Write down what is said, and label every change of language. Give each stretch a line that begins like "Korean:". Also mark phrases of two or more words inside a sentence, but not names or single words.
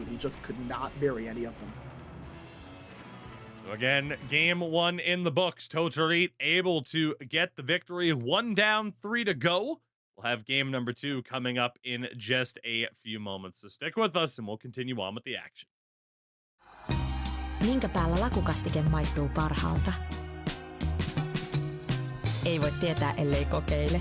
English: He just could not bury any of them. So again, game 1 in the books. Totori able to get the victory. 1 down, 3 to go. We'll have game number 2 coming up in just a few moments. So stick with us and we'll continue on with the action.
Finnish: Minkä päällä lakukastike maistuu parhaalta? Ei voi tietää, ellei kokeile.